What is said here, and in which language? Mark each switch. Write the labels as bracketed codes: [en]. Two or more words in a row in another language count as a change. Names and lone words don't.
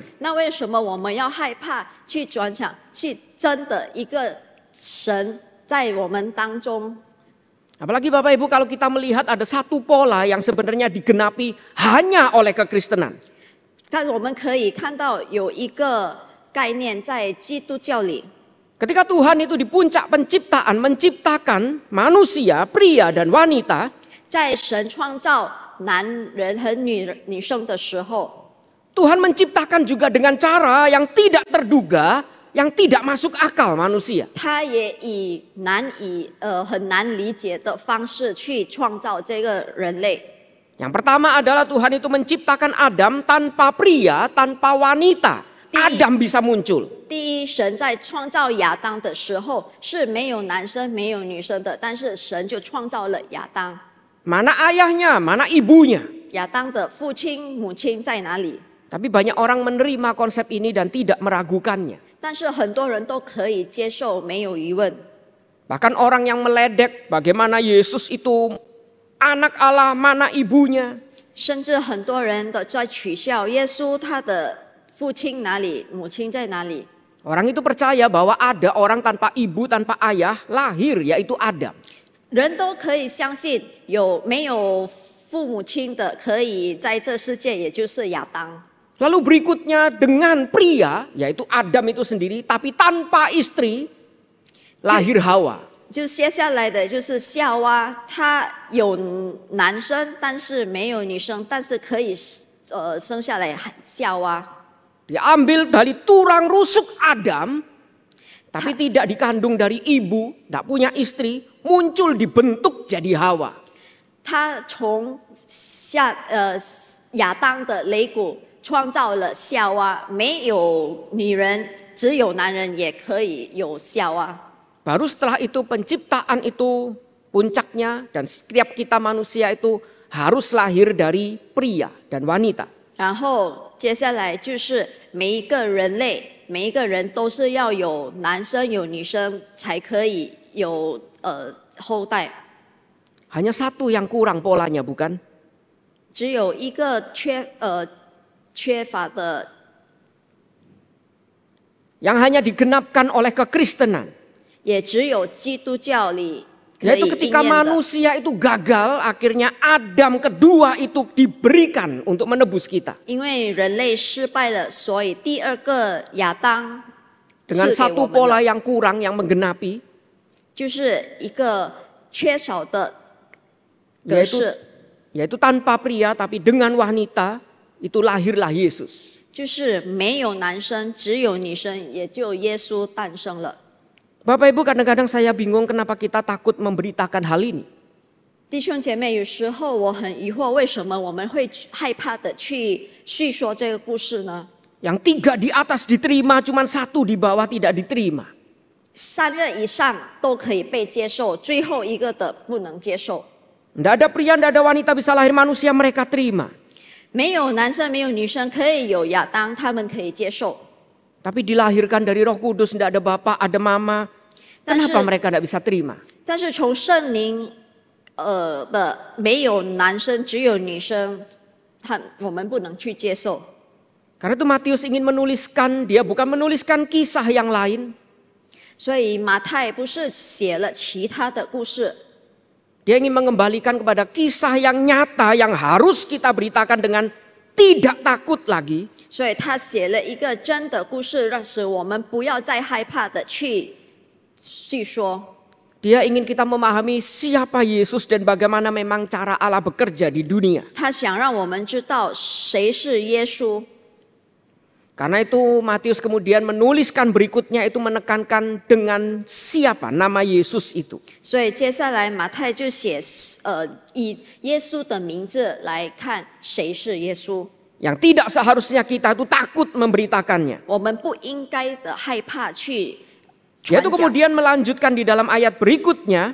[zh] 那为什么我们要害怕去转讲，去真的一个神在我们当中？ [id] Apalagi Bapak Ibu kalau kita melihat ada satu pola yang sebenarnya digenapi hanya oleh kekristenan. [zh] 但我们可以看到有一个概念在基督教里， [id] Ketika Tuhan itu di puncak penciptaan menciptakan manusia, pria dan wanita, [zh] 在神创造男人和女生的时候， [id] Tuhan menciptakan juga dengan cara yang tidak terduga, yang tidak masuk akal manusia. [zh] 他也以很难理解的方式去创造这个人类。 [id] Yang pertama adalah Tuhan itu menciptakan Adam tanpa pria, tanpa wanita. Adam bisa muncul. [zh] 第一，神在创造亚当的时候是没有男生没有女生的，但是神就创造了亚当。 [id] Mana ayahnya, mana ibunya. [zh] 亚当的父亲母亲在哪里？ [id] Tapi banyak orang menerima konsep ini dan tidak meragukannya. [zh] 但是很多人都可以接受，没有疑问。 [id] Bahkan orang yang meledek bagaimana Yesus itu anak Allah, mana ibunya. [zh] 甚至很多人的在取笑耶稣，他的父亲哪里，母亲在哪里？ [id] Orang itu percaya bahwa ada orang tanpa ibu, tanpa ayah, lahir yaitu Adam. [zh] 人都可以相信有没有父母亲的可以在这世界，也就是亚当。 [id] Lalu berikutnya dengan pria, yaitu Adam itu sendiri, tapi tanpa istri, lahir Hawa. [zh] 就接下来的就是夏娃，她有男生，但是没有女生，但是可以生下来夏娃。 [id] Diambil dari tulang rusuk Adam, tapi tidak dikandung dari ibu, tidak punya istri, muncul dibentuk jadi Hawa. [zh] 他从亚当的肋骨创造了夏娃，没有女人，只有男人也可以有夏娃。 [id] Baru setelah itu penciptaan itu puncaknya dan setiap kita manusia itu harus lahir dari pria dan wanita. [zh] 然后接下来就是每一个人类，每一个人都是要有男生有女生才可以有后代。 [id] Hanya satu yang kurang polanya, bukan? [zh] 只有一个缺乏的， [id] Yang hanya digenapkan oleh kekristenan. [zh] 也只有基督教里可以 [id] Yaitu [zh] 应 [id] ketika [zh] 验的。 [id] manusia itu gagal, akhirnya Adam kedua itu diberikan untuk menebus kita. [zh] 因为人类失败了，所以第二个亚当 [id] Dengan [zh] 赐给我 [id] satu [zh] 们 [id] pola [zh] 的 [id] yang kurang yang menggenapi, [zh] 就是一个缺少的格式， [id] yaitu tanpa pria tapi dengan wanita, itu lahirlah Yesus. [zh] 就是没有男生，只有女生，也就耶稣诞生了。 [id] Bapak Ibu, kadang-kadang saya bingung kenapa kita takut memberitakan hal ini. [zh] 弟兄姐妹，有时候我很疑惑，为什么我们会害怕的去叙说这个故事呢？ [id] Yang 3 di atas diterima, cuma 1 di bawah tidak diterima. [zh] 3 个以上都可以被接受，最后一个的不能接受。 [id] Tidak ada pria, tidak ada wanita bisa lahir manusia, mereka terima. [zh] 没有男生，没有女生，可以有亚当，他们可以接受。 [id] Tapi dilahirkan dari Roh Kudus, tidak ada bapak, ada mama. Kenapa mereka tidak bisa terima? [zh] 但是从圣灵的没有男生，只有女生， 我们不能去接受。 [id] Karena itu Matius ingin menuliskan, dia bukan menuliskan kisah yang lain. [zh] 所以马太不是写了其他的故事， [id] Dia ingin mengembalikan kepada kisah yang nyata yang harus kita beritakan dengan tidak takut lagi. [zh] 所以他写了一个真的故事，使我们不要再害怕的去说。 [id] Dia ingin kita memahami siapa Yesus dan bagaimana memang cara Allah bekerja di dunia. [zh] 他想让我们知道谁是耶稣。 [id] Karena itu Matius kemudian menuliskan berikutnya itu menekankan dengan siapa nama Yesus itu. [zh] 所以接下来马太就写以耶稣的名字来看谁是耶稣。 [id] Yang tidak seharusnya kita itu takut memberitakannya. [zh] 我们不应该的害怕去 [id] Yaitu [zh] 传讲。 [id] kemudian melanjutkan di dalam ayat berikutnya